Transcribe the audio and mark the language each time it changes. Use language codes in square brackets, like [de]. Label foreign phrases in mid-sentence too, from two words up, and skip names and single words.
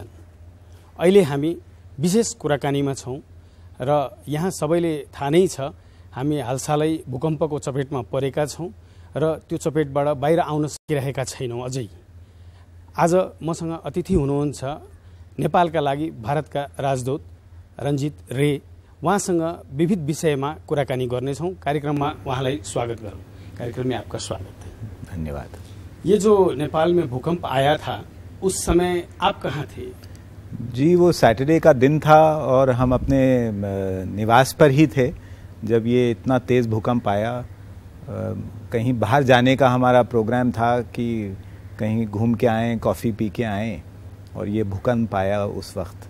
[ne] अहिले हामी विशेष कुराकानीमा छौं र यहाँ सबैले थाहा नै छ हामी हालसालै भूकम्पको चपेटमा परेका छौं र त्यो चपेटबाट बाहिर आउन सकिरहेका छैनौं अझै। आज मसँग अतिथि हुनुहुन्छ नेपालका लागि भारतका राजदूत रञ्जित रे। उहाँसँग विविध विषयमा कुराकानी गर्नेछौं। कार्यक्रममा उहाँलाई स्वागत गरौं। [hi] कार्यक्रम में आपका स्वागत है। धन्यवाद। ये जो नेपाल में भूकंप आया था उस समय आप कहाँ थे? जी, वो सैटरडे का दिन था और हम अपने निवास पर ही थे जब ये इतना तेज़ भूकंप आया। कहीं बाहर जाने का हमारा प्रोग्राम था कि कहीं घूम के आएँ, कॉफ़ी पी के आएँ, और ये भूकंप आया उस वक्त।